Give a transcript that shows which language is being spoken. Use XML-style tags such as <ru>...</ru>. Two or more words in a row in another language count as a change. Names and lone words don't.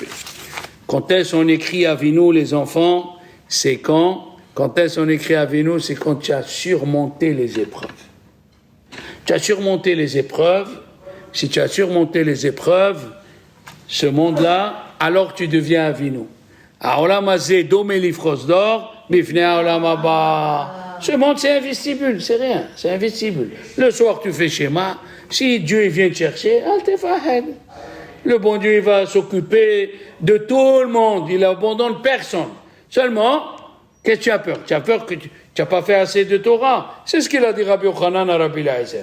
<fr>Quand est-ce qu'on écrit Avinu, les enfants? C'est quand est-ce qu'on écrit Avinu? C'est quand tu as surmonté les épreuves. Tu as surmonté les épreuves. Si tu as surmonté les épreuves, ce monde-là, alors tu deviens Avinu.</fr> <he>העולם הזה דומה לפרוזדור, בפני העולם הבא.</he> <fr>Ce monde, c'est un vestibule, c'est rien, c'est un vestibule. Le soir, tu fais schéma. Si Dieu vient te chercher,</fr> <he>אל תפחד.</he> <fr>Le bon Dieu, il va s'occuper de tout le monde. Il n'abandonne personne. Seulement, qu'est-ce que tu as peur? Tu as peur que tu n'as pas fait assez de Torah. C'est ce qu'il a dit Rabbi Yochanan à Rabbi Eliezer.</fr>